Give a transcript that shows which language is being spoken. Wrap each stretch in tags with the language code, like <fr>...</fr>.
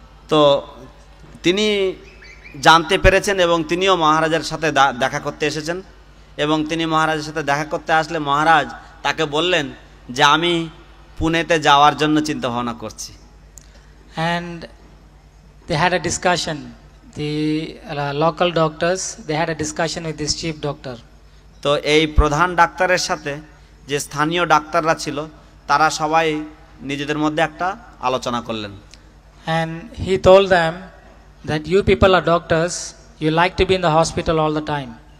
<bn>তো তিনি জানতে পেরেছেন এবং তিনিও মহারাজের সাথে দেখা করতে এসেছেন, এবং তিনি মহারাজের সাথে দেখা করতে আসলে মহারাজ তাকে বললেন যে আমি পুনেতে যাওয়ার জন্য চিন্তা ভাবনা করছি।</bn> <en>And they had a discussion, the local doctors, they had a discussion with this chief doctor.</en> <bn>তো এই প্রধান ডাক্তারের সাথে যে স্থানীয় ডাক্তাররা ছিল তারা সবাই নিজেদের মধ্যে একটা আলোচনা করলেন।</bn> <en>And he told them that you people are doctors, you like to be in the hospital all the time.</en>